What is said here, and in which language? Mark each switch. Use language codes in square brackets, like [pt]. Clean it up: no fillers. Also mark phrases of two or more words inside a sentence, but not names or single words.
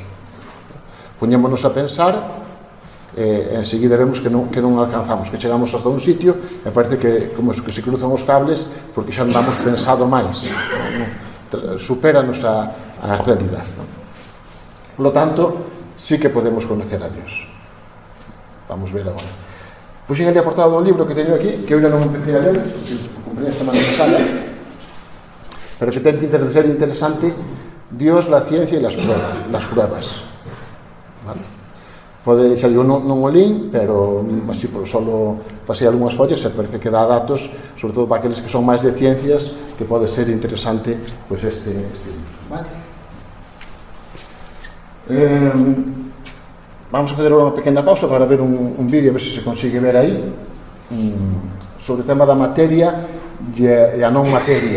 [gl] Poñémonos a pensar e enseguida vemos que non alcanzamos, que chegamos hasta un sitio e parece que como que se cruzan os cables porque xa non damos pensado máis, supéranos a realidade. [es] Por lo tanto, sí que podemos conocer a Dios. [gl] Vamos ver agora. Puxen ali a portada do libro que teño aquí, que eu non empecé a ler, comprei esta semana pasada, pero que ten pintas de ser interesante. Dios, la ciencia y las pruebas. ¿Vale? Pode, xa digo, non o lín, pero así por solo pasei algunhas follas e parece que dá datos, sobre todo para aqueles que son máis de ciencias, que pode ser interesante pois este libro. Vale? Vamos a fazer unha pequena pausa para ver un vídeo, a ver se se consigue ver aí, sobre o tema da materia e a non materia.